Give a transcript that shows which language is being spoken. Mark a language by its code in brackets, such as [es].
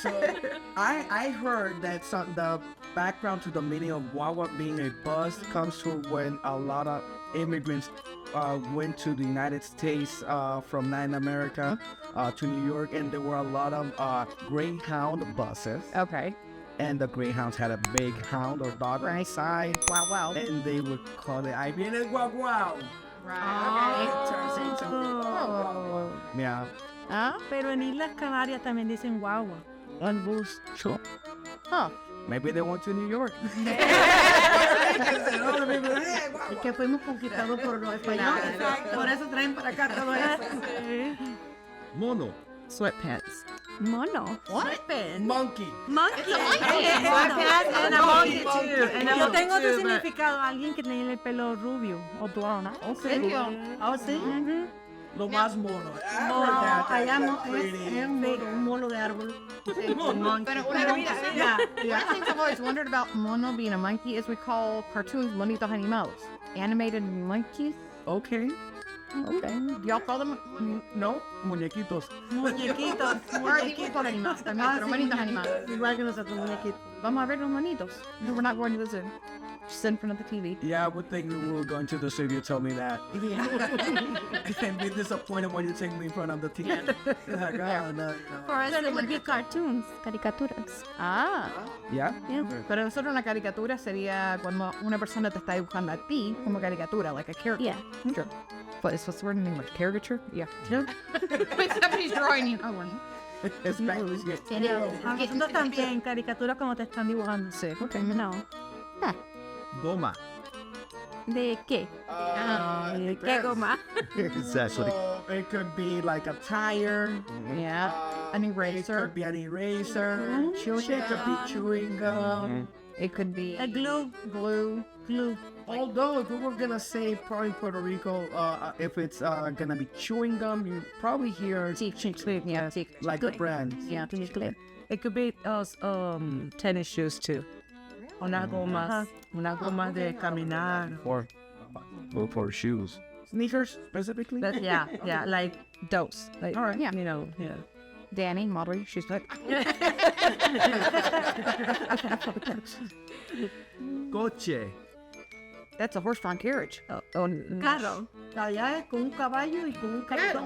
[en] So I heard that the background to the meaning of guagua being a bus comes from when a lot of immigrants went to the United States from Latin America to New York, and there were a lot of Greyhound buses, Okay, and the Greyhounds had a big hound or dog on the side, wow. and they would call it [es] "I viene el guaguao." [en] Right. It turns into Oh. yeah. Huh? [es] Pero en Islas Canarias también dicen guagua. Un bus, sure. [en] Huh. Maybe they went to New York. [es] Es que fuimos conquistados por los españoles. Por eso traen para acá todo eso. Mono. [en] Sweatpants. [es] Mono. [en] Monkey. Monkey. Sweatpants and a monkey too. And a [es] Yo [en] monkey [es] tengo otro [en] too, but- [es] significado, alguien que tiene el pelo rubio o blonde. ¿En serio? Oh, sí. Lo más mono. Allá es un mono de árbol. Pero mira, [en] one of the things I've always wondered about mono being a monkey is we call cartoons monitos animados. Animated monkeys? Okay. Okay. Do y'all call them? [es] No, muñequitos. Muñequitos. Or tipo por animados también, pero monitos animados. Igual que nosotros, muñequitos. Vamos a ver los monitos. [en] No, we're not going to the zoo. Just sit in front of the TV. Yeah, I would think we were going to the zoo if you told me that. And be disappointed when you take me in front of the TV. Like, oh, no. For us, it would be cartoons, caricaturas. Ah, Yeah? [es] pero nosotros una caricatura sería cuando una persona te está dibujando a ti como caricatura, [en] like a character. Yeah. Sure. What is what's the word in English? Caricature? Yeah. When somebody's drawing you. [es] Oh, bueno. [en] Spanish, yeah. [es] A nosotros también, caricaturas como te están dibujando. Sí, okay. No. Goma. ¿De qué? ¿Qué goma? [en] Exactly. So it could be like a tire. Yeah. An It eraser. could be an eraser. It could be chewing gum. It could be A glue. glue. Although if we were gonna say probably Puerto Rico, if it's gonna be chewing gum, you probably hear Yeah, sí. like the brands. Yeah, [es] Chicle. [en] It could be tennis shoes too. [es] Unas gomas de caminar. [en] Or for shoes. Sneakers specifically. But yeah, like those. Like, All right. Yeah. you know, yeah. Danny, Molly, she's like, [es] Coche. [en] that's a horse-drawn carriage. [es] Carro. Allá es con un caballo y con un cartón